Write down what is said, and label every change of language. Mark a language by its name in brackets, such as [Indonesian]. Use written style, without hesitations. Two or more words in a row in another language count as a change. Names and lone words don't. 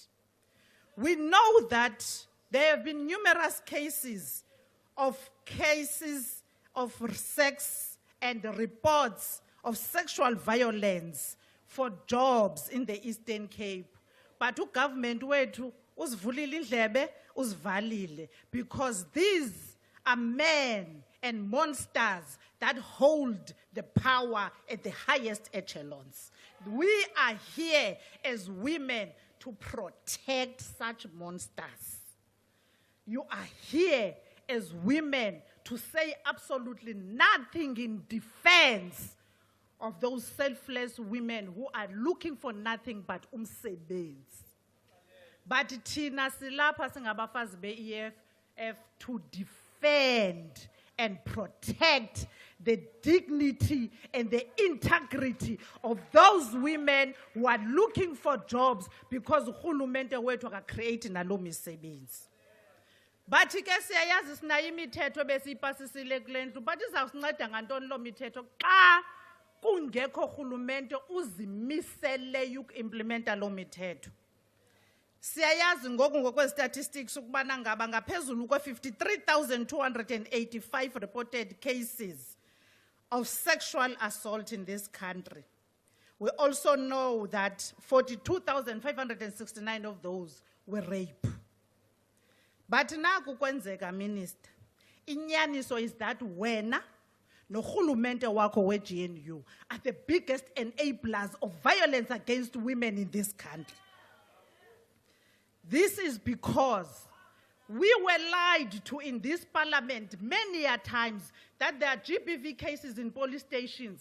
[English] We know that there have been numerous cases of sex and reports of sexual violence for jobs in the Eastern Cape. But government [Xhosa] wethu Uzivulile indlebe, uzivalile, [English] because these are men and monsters that hold the power at the highest echelons. We are here as women to protect such monsters. You are here as women to say absolutely nothing in defense of those selfless women who are looking for nothing but umsebenzi. But [Xhosa] thina silapha singabafazi be-EFF [English] to defend and protect the dignity and the integrity of those women who are looking for jobs because [Xhosa] urhulumente wethu akacreate nalo misebenzi. But ke siyayazi sinayo imithetho besiyipasisile kule ndlu, but izawusinceda ngantoni lo mithetho xa kungekho urhulumente uzimisele uku-implementa lo mithetho. Siyayazi ngoku ngokwestatistics ukubana ngaba ngaphezulu kwe-53,285 [English] reported cases of sexual assault in this country. We also know that 42,569 of those were rape. But [Xhosa] naku kwenzeka, [English] Minister, inyaniso is that [Xhosa] wena norhulumente wakho we-GNU [English] are the biggest enablers of violence against women in this country. This is because we were lied to in this parliament many a times that there are GBV cases in police stations.